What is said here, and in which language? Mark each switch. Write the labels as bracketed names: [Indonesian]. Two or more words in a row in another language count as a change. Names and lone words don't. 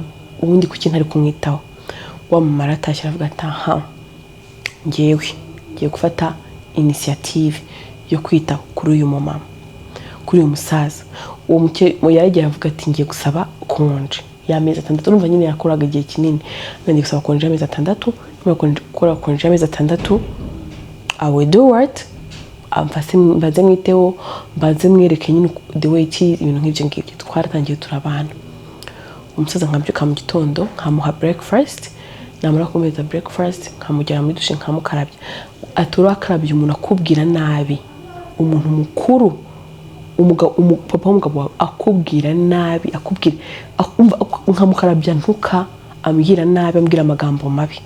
[Kinyarwanda] Ubundi kuki ntari kumwitaho? Wa mama aratashye aravuga ati aha, ngiye gufata initiative yo kwita kuri uyu mama, kuri uyu musaza. Uwo yaragiye avuga ati ngiye gusaba konje y'amezi 6. Urumva nyine yakoraga igihe kinini, ngiye gusaba konje y'amezi 6. Gukora konje y'amezi 6, [English] I will do what? [Kinyarwanda] Mbaze mwiteho, mbaze mwereke nyine [English] the way it is, [Kinyarwanda] ibintu nk'ibyo ngibyo. Twaratangiye turabana. Umusaza nkabyuka mu gitondo nkamuha breakfast, namara kumeza breakfast nkamujyana muri dushe nkamukarabya. Atura akarabye umuntu akubwira nabi, umuntu mukuru, papa w'umugabo akubwira nabi, nkamukarabya ntuka, ambwira nabi, ambwira amagambo mabi.